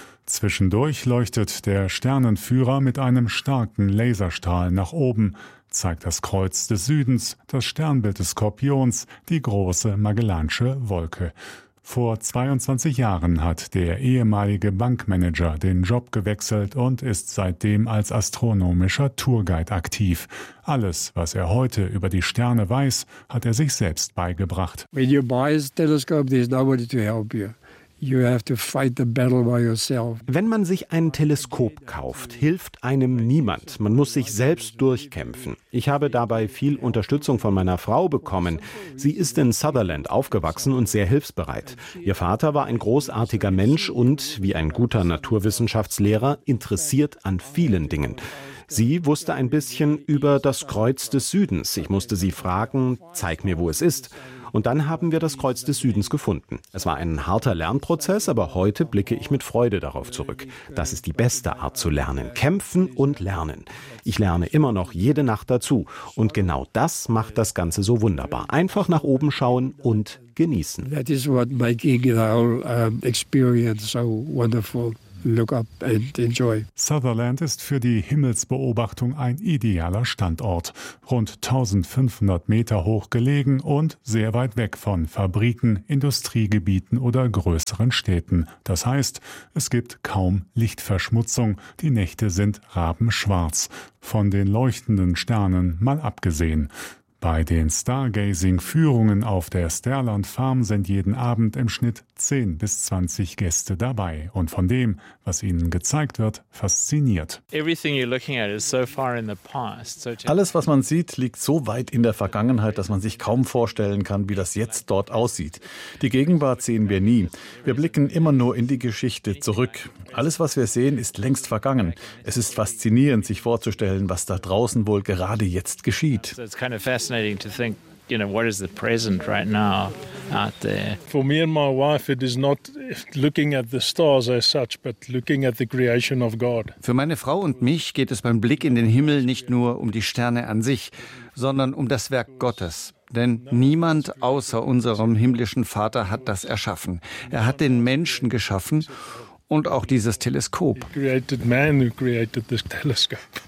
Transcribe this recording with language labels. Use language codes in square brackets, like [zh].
[de] Zwischendurch leuchtet der Sternenführer mit einem starken Laserstrahl nach oben, zeigt das Kreuz des Südens, das Sternbild des Skorpions, die große Magellansche Wolke. Vor 22 Jahren hat der ehemalige Bankmanager den Job gewechselt und ist seitdem als astronomischer Tourguide aktiv. Alles, was er heute über die Sterne weiß, hat er sich selbst beigebracht. [en] When you buy a telescope, there's nobody to help you. You have to fight the battle by yourself. [de] Wenn man sich ein Teleskop kauft, hilft einem niemand. Man muss sich selbst durchkämpfen. Ich habe dabei viel Unterstützung von meiner Frau bekommen. Sie ist in Sutherland aufgewachsen und sehr hilfsbereit. Ihr Vater war ein großartiger Mensch und, wie ein guter Naturwissenschaftslehrer, interessiert an vielen Dingen. Sie wusste ein bisschen über das Kreuz des Südens. Ich musste sie fragen, zeig mir, wo es ist. Und dann haben wir das Kreuz des Südens gefunden. Es war ein harter Lernprozess, aber heute blicke ich mit Freude darauf zurück. Das ist die beste Art zu lernen. Kämpfen und lernen. Ich lerne immer noch jede Nacht dazu. Und genau das macht das Ganze so wunderbar. Einfach nach oben schauen und genießen. [en] That is what making the whole experience so wonderful. Look up and enjoy. [de] Sutherland ist für die Himmelsbeobachtung ein idealer Standort. Rund 1500 Meter hoch gelegen und sehr weit weg von Fabriken, Industriegebieten oder größeren Städten. Das heißt, es gibt kaum Lichtverschmutzung. Die Nächte sind rabenschwarz, von den leuchtenden Sternen mal abgesehen. Bei den Stargazing-Führungen auf der Stareland Farm sind jeden Abend im Schnitt 10 bis 20 Gäste dabei. Und von dem, was ihnen gezeigt wird, fasziniert. Alles, was man sieht, liegt so weit in der Vergangenheit, dass man sich kaum vorstellen kann, wie das jetzt dort aussieht. Die Gegenwart sehen wir nie. Wir blicken immer nur in die Geschichte zurück. Alles, was wir sehen, ist längst vergangen. Es ist faszinierend, sich vorzustellen, was da draußen wohl gerade jetzt geschieht. [en] Fascinating to think, you know, what is the present right now out there. For me and my wife, it is not looking at the stars as such, but looking at the creation of God. [de] Für meine Frau und mich geht es beim Blick in den Himmel nicht nur um die Sterne an sich, sondern um das Werk Gottes. Denn niemand außer unserem himmlischen Vater hat das erschaffen. Er hat den Menschen geschaffen und auch dieses Teleskop. [en] He created man who created this telescope.